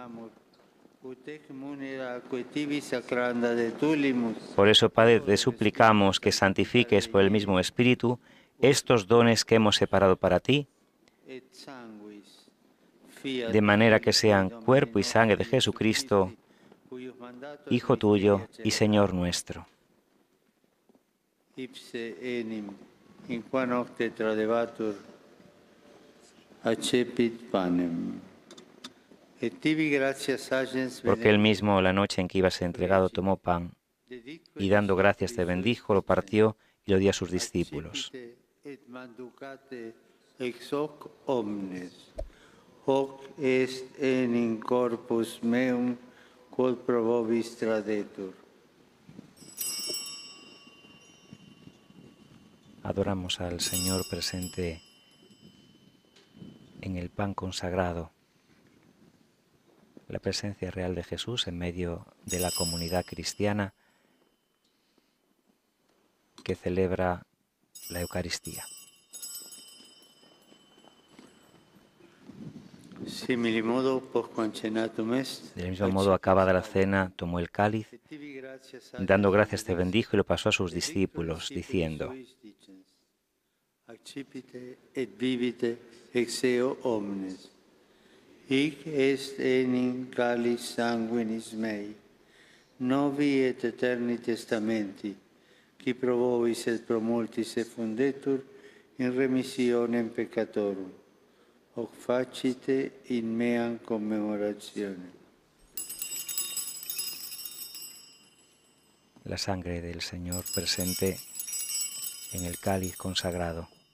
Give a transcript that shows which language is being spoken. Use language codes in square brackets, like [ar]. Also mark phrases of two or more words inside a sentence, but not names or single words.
[es] Por eso, Padre, te suplicamos que santifiques por el mismo Espíritu estos dones que hemos separado para ti, de manera que sean cuerpo y sangre de Jesucristo, Hijo tuyo y Señor nuestro. [la] Ipse enim, in qua nocte tradebatur, accepit panem. Et tibi gratias agens [es] Porque él mismo, la noche en que iba a ser entregado, tomó pan y dando gracias te bendijo, lo partió y lo dio a sus discípulos. [la] et manducate ex hoc omnes. Hoc est enim corpus meum, quod pro vobis tradetur. [es] Adoramos al Señor presente en el pan consagrado, la presencia real de Jesús en medio de la comunidad cristiana que celebra la Eucaristía. [la] Similimodo postquam cenatum est, [es] Del mismo modo, acabada la cena, tomó el cáliz, dando gracias te bendijo y lo pasó a sus discípulos, diciendo: [la] Accipite et vivite ex eo omnes. Hic est enim calis sanguinis mei, novi et eterni testamenti, qui pro vobis et pro multis effundetur in remissionem peccatorum. Hoc facite in meam commemorazione. [es] La sangre del Señor presente en el cáliz consagrado.